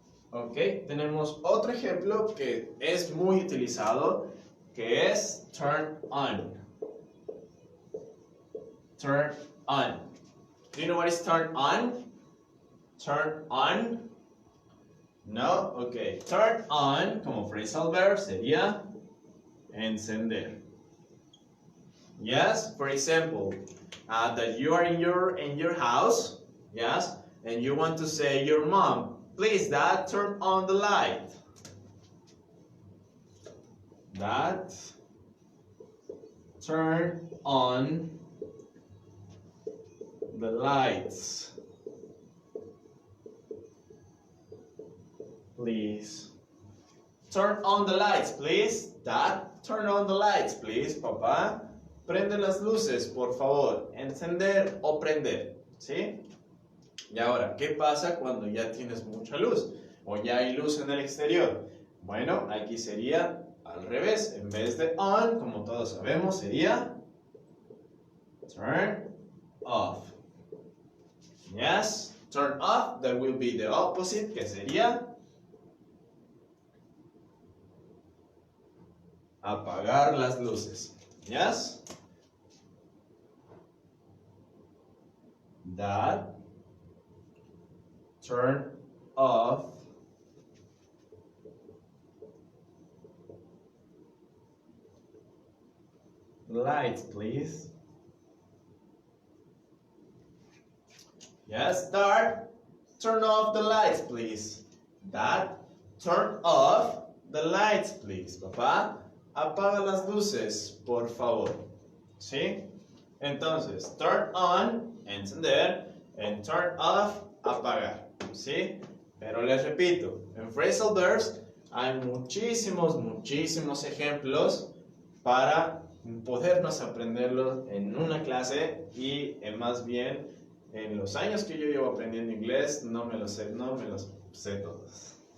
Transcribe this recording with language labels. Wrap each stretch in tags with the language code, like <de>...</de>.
<es>Ok, tenemos otro ejemplo que es muy utilizado, que es turn on.</es> <en>Turn on. Do you know what is turn on? Turn on. No, ok.</en> <es>Turn on, como phrasal verb, sería encender.</es> <en>Yes, for example, that you are in your house, yes, and you want to say your mom, please, Dad, turn on the light. Dad, turn on the lights. Please. Turn on the lights, please. Dad, turn on the lights, please.</en> <es>Papá, prende las luces, por favor. Encender o prender, ¿sí? Y ahora, ¿qué pasa cuando ya tienes mucha luz? O ya hay luz en el exterior. Bueno, aquí sería al revés. En vez de on, como todos sabemos, sería turn off.</es> <en>Yes, turn off, that will be the opposite,</en> <es>que sería apagar las luces.</es> <en>Yes? That turn off lights, please. Yes, Dad, turn off the lights, please. Dad, turn off the lights, please.</en> <es>Papá, apaga las luces, por favor. ¿Sí? Entonces, turn on, encender, and turn off, apagar. ¿Sí? Pero les repito, en phrasal verbs hay muchísimos ejemplos para podernos aprenderlos en una clase y más bien en los años que yo llevo aprendiendo inglés no me los sé todos.</es>